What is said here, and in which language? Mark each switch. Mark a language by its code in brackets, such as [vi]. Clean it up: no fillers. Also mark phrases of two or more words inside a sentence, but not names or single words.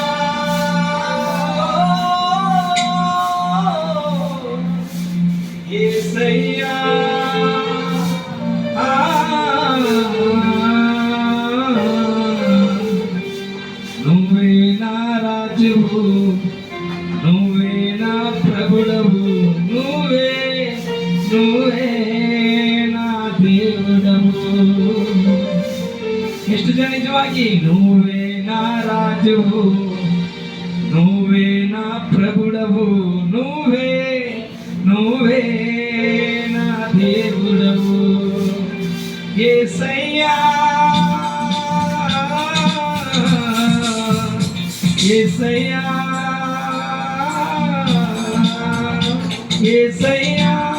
[te] యేసయ్యా నువ్వే నా రాజువు, నువ్వే నా ప్రభుడవు, నువ్వే నువ్వే నా దేవుడవు. [kn] ಎಷ್ಟು ಜನ ನಿಜವಾಗಿ [te] నువ్వే నా రాజువు, నువ్వే నా ప్రభుడవు, నువ్వే నువ్వే నా దేవుడవు. యేసయ్యా యేసయ్యా యేసయ్యా